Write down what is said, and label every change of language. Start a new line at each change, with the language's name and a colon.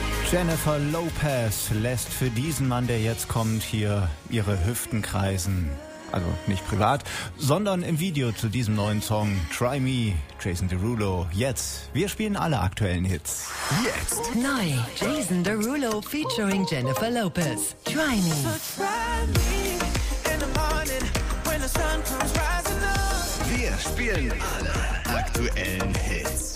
German: Jennifer Lopez lässt für diesen Mann, der jetzt kommt, hier ihre Hüften kreisen. Also nicht privat, sondern im Video zu diesem neuen Song Try Me, Jason Derulo. Jetzt, wir spielen alle aktuellen Hits. Jetzt. Neu, Jason Derulo featuring Jennifer Lopez. Try Me.
English: So try me in the morning when the sun comes rising up.
German: Wir spielen alle aktuellen Hits.